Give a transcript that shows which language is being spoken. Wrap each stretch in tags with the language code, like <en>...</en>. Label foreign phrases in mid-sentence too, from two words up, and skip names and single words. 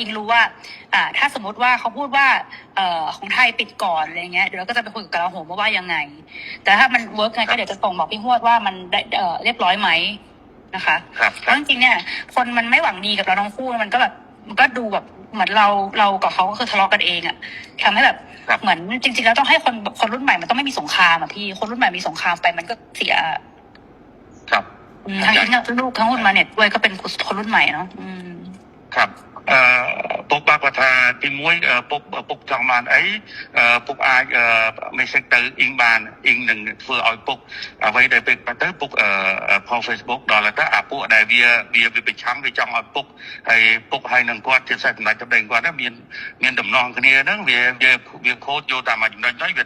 <th>งรู้ว่าถ้าสมมติว่าเขาพูดว่าของไทยปิดก่อนอะไรเงี้ยเดี๋ยวเราก็จะไปคุยกับลาโหมว่ายังไงแต่ถ้ามันเวิร์กไงก็เดี๋ยวจะส่งบอกพี่ฮวดว่ามันได้เรียบร้อยไหมนะคะเพราะจริงๆเนี่ยคนมันไม่หวังดีกับเราทั้งคู่มันก็แบบมันก็ดูแบบเหมือนเรากับเขาก็คือทะเลาะกันเองทำให้แบบเหมือนจริงๆแล้วต้องให้คนรุ่นใหม่มันต้องไม่มีสงครามพี่คนรุ่นใหม่มีสงครามไปมันก็เสีย ครับ ทั้งลูกทั้งคนมาเนี่ยด้วยก็เป็นคนรุ่นใหม่เนาะ</th> <km>ครับពុកបាក់គាត់ថាទី1ពុកចង់បានអីពុកអាច message ទៅអ៊ីងបានអ៊ីងនឹងធ្វើឲ្យពុកអ្វីដែលពេលទៅពុកផុស Facebook ដល់ទៅពួកដែល វាប្រឆាំងវាចង់ឲ្យពុកហើយនឹងគាត់ជាសេចក្ដីសម្ដែងគាត់មានដំណងគ្នាហ្នឹងវាខូចយកតាមចំណុចហ្នឹងវា</km>